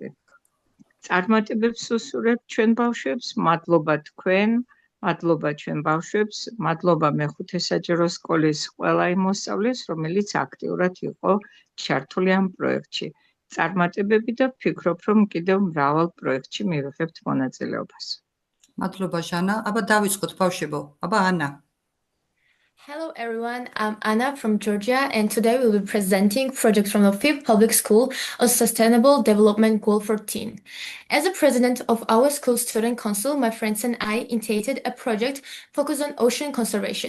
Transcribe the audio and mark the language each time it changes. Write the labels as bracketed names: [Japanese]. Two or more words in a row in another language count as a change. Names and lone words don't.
[Georgian] წარმატებებს ვუსურვებ ჩვენ ბავშვებს, მადლობა თქვენ, მადლობა ჩვენ ბავშვებს, მადლობა მე-5 საჯარო სკოლის ყველა იმ მოსწავლეს, რომელიც აქტიურად იყო ჩართული ამ პროექტში. წარმატებები და ვფიქრობ, რომ კიდევ მრავალ პროექტში მივიღებთ მონაწილეობას. მადლობა ჟანა. აბა დავიწყოთ ბავშვებო. აბა ანა. [English] Hello everyone, I'm Anna from Georgia and today we will be presenting project from the 5th Public School on Sustainable Development Goal 14. As a president of our school student council, my friends and I initiated a project focused on ocean conservation.